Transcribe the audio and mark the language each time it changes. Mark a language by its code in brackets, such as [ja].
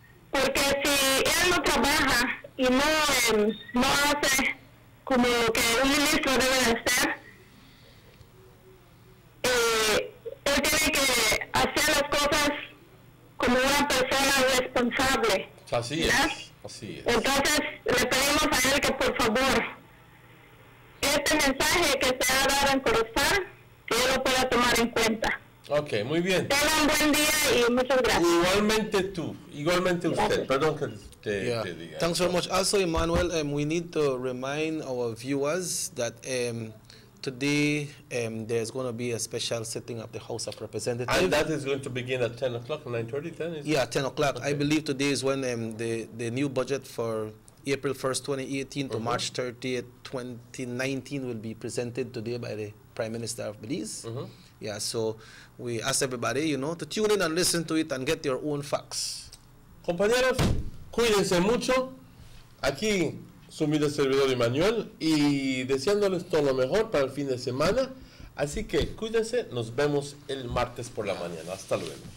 [es] porque si él no trabaja y no hace como que un ministro debe de hacer, él tiene que hacer las cosas como una persona responsable. Así ¿verdad? es, así es. Entonces le pedimos a él que por favor este mensaje que se ha dado en Corozal, que él lo pueda tomar en cuenta. Ok, muy bien. Tengan un buen día y muchas gracias. Igualmente tú, igualmente usted. Perdón que te diga. [en] Thanks so much. Also, Emmanuel, we need to remind our viewers that today there's going to be a special sitting of the House of Representatives. And that is going to begin at 10 o'clock, 9:30, 10? Yeah, 10 o'clock. Okay. I believe today is when the new budget for April 1st, 2018 to March 30th, 2019 will be presented today by the Prime Minister of Belize. Yeah, so we ask everybody, to tune in and listen to it and get your own facts. [es] Compañeros, cuídense mucho. Aquí su humilde servidor Emmanuel y deseándoles todo lo mejor para el fin de semana. Así que cuídense, nos vemos el martes por la mañana. Hasta luego.